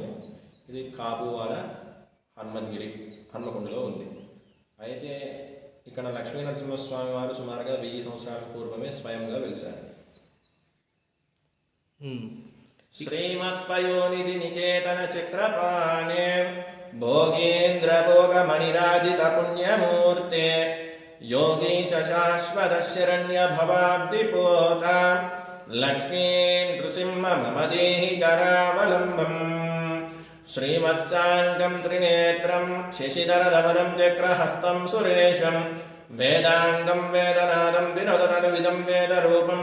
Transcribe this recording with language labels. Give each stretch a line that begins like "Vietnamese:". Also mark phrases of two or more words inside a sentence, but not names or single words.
Telugu: ఇది కాపువాడ హనుమద్గిరి హన్మకొండలో ఉంది. అయితే ఇక్కడ లక్ష్మీ నరసింహస్వామి వారు సుమారుగా 1000 సంవత్సరాల పూర్వమే స్వయంగా వెలిశారు.
Sanskrit: శ్రీమత్పయోనిధి నికేతన చక్రపాణే भोगेन्द्रभोगमणिराजितपुण्यमूर्ते योगी च शाश्वतशरण्यभवाब्धिपोता लक्ष्मीं नृसिंह मम देहि करावलम्बम् श्रीमत्साङ्गं त्रिनेत्रं शशिधरधवलं चक्रहस्तं सुरेशं वेदाङ्गं वेदनादं विनोदतनुविदं वेदरूपं